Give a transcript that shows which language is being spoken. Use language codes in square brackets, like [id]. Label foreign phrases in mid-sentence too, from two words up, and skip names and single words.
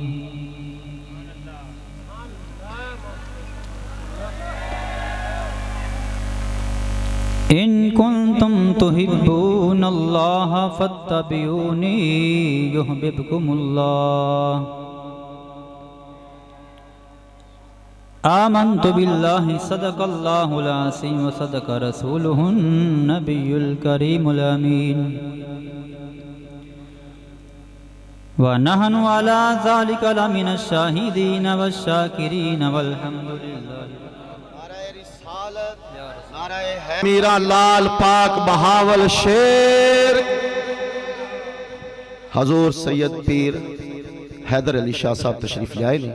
[ar] إن كنتم تحبون الله فاتبعوني يحببكم الله. آمنت بالله صدق الله العظيم وصدق رسوله النبي الكريم الأمين. ونحن على ذلك لمن الشاهدين والشاكرين والحمد لله. [ur] میرا لال پاک بہاول شیر حضور سید پیر حیدر علی شاہ صاحب تشریف لائے.